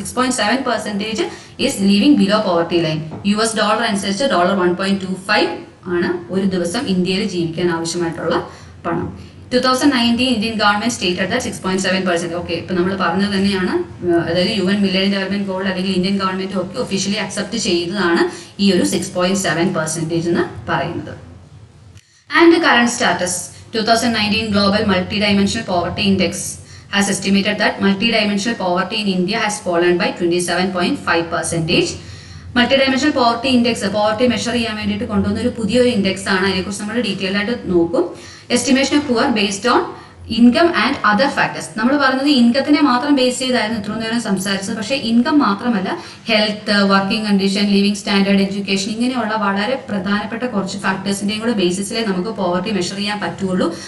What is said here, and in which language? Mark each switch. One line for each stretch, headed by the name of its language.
Malayalam: 6.7%
English: Is living below poverty line.
Malayalam: US dollar അനുസരിച്ച് $1.25 ആണ് ഒരു ദിവസം ഇന്ത്യയിൽ ജീവിക്കാൻ ആവശ്യമായിട്ടുള്ള പണം. 2019
English: Indian government stated that
Malayalam: 6.7%. Okay, ഇപ്പൊ നമ്മൾ പറഞ്ഞത് തന്നെയാണ്. അതായത് UN മില്ലേനിയം ഡെവലപ്മെന്റ് ഗോൾ അല്ലെങ്കിൽ ഇന്ത്യൻ ഗവൺമെന്റ് ഒക്കെ ഒഫീഷ്യലി അക്സെപ്റ്റ് ചെയ്തതാണ് ഈ ഒരു 6.7% എന്ന് പറയുന്നത്.
English: And current status 2019 Global Multidimensional Poverty Index has estimated that multidimensional poverty in India has fallen by 27.5%.
Malayalam: മൾട്ടിഡയമെൻഷണൽ poverty index poverty measure ചെയ്യാൻ വേണ്ടിയിട്ട് കൊണ്ടുവന്ന ഒരു പുതിയൊരു ഇൻഡെക്സ് ആണ്. അതിനെക്കുറിച്ച് നമ്മൾ ഡീറ്റെയിൽ ആയിട്ട് നോക്കും.
English: Estimation of poor based on income and other factors.
Malayalam: നമ്മൾ പറഞ്ഞത് ഇൻകത്തിനെ മാത്രം ബേസ് ചെയ്തായിരുന്നു ഇത്രയും നേരം സംസാരിച്ചത്. പക്ഷേ ഇൻകം മാത്രമല്ല, health, working condition, living standard, education, ഇങ്ങനെയുള്ള വളരെ പ്രധാനപ്പെട്ട കുറച്ച് ഫാക്ടേഴ്സിന്റെയും കൂടെ ബേസിസിലേ നമുക്ക് പോവർട്ടി മെഷർ ചെയ്യാൻ പറ്റുള്ളൂ.